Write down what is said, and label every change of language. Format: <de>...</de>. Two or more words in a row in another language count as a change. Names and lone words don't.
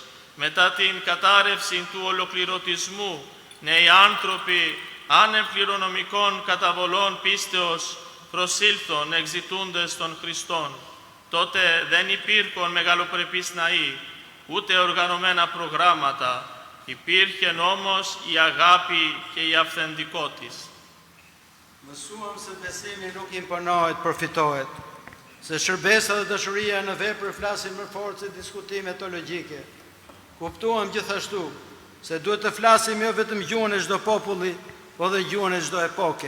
<el>Μετά την κατάρρευση του ολοκληρωτισμού, νέοι άνθρωποι άνευ κληρονομικών καταβολών πίστεως προσήλθον εξητούντες των Χριστών. Τότε δεν υπήρχαν μεγαλοπρεπείς ναοί, ούτε οργανωμένα προγράμματα. Υπήρχε όμως η αγάπη και η αυθεντικότης.</el> <sq>Mësuam se besimi nuk imponohet, përfitohet, se shërbesa dhe dashuria në vepër flasin më fort se diskutime teologjike. Kuptuam gjithashtu se duhet të flasim jo vetëm gjuhën e çdo populli, po dhe gjuhën e çdo epoke.</sq>